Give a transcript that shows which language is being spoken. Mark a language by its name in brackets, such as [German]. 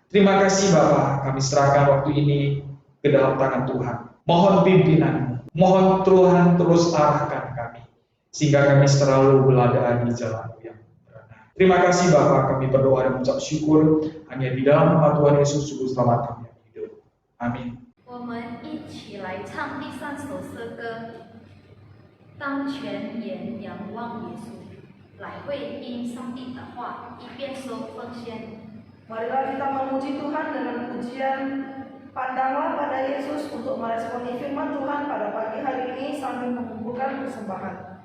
[Indonesian] Terima kasih Bapa, kami serahkan waktu ini ke dalam tangan Tuhan. Mohon pimpinan-Mu, mohon Tuhan terus arahkan kami, sehingga kami selalu berada di jalan yang benar. Terima kasih Bapa, kami berdoa dan mengucap syukur hanya di dalam nama Tuhan Yesus Juru Selamat kami yang hidup. Amin. [Chinese] 我们一起来唱第3首诗歌。当全眼仰望耶稣，来回应上帝的话，一边说奉献。 [Indonesian] Marilah kita memuji Tuhan dengan pujian Pandanglah pada Yesus untuk meresponi firman Tuhan pada pagi hari ini sambil mengumpulkan persembahan.